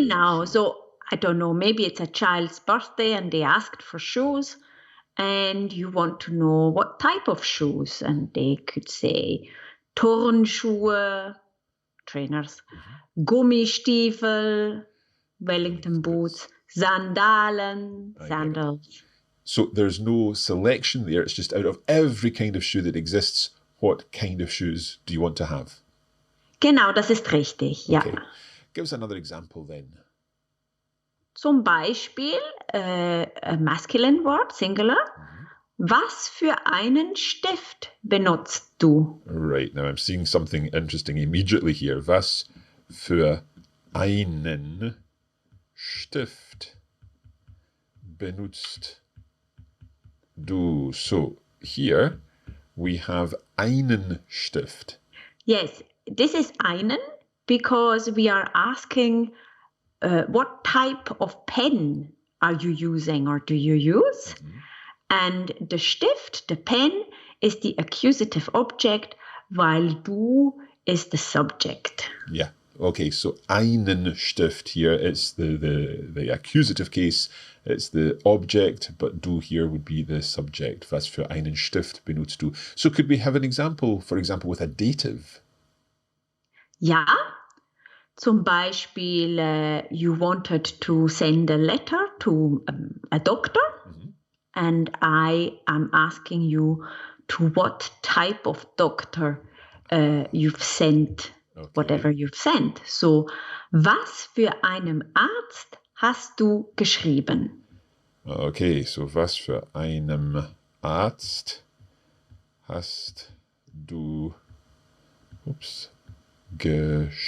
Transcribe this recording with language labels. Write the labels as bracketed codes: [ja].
[de] Genau, [en] so I don't know, maybe it's a child's birthday and they asked for shoes and you want to know what type of shoes, and they could say Turnschuhe, trainers, Gummistiefel, Wellington boots, Sandalen, sandals. So there's no selection there, it's just out of every kind of shoe that exists, what kind of shoes do you want to have? [de] Genau, das ist richtig, ja. [en] Okay. Give us another example then. [de] Zum Beispiel [en] a masculine word, singular. [de] Was für einen Stift benutzt du? [en] Right, now I'm seeing something interesting immediately here. [de] Was für einen Stift benutzt du? [en] So here we have einen Stift. Yes, this is einen because we are asking what type of pen are you using or do you use? And the Stift, the pen, is the accusative object, while du is the subject. Yeah. Okay, so einen Stift here, it's the accusative case, it's the object, but du here would be the subject. [de] Was für einen Stift benutzt du? [en] So could we have an example, for example, with a dative? [de] Ja, zum Beispiel, [en] you wanted to send a letter to a doctor, and I am asking you to what type of doctor you've sent, whatever you've sent. So, [de] was für einen Arzt hast du geschrieben? [en] Okay, so [de] was für einem Arzt hast du geschrieben?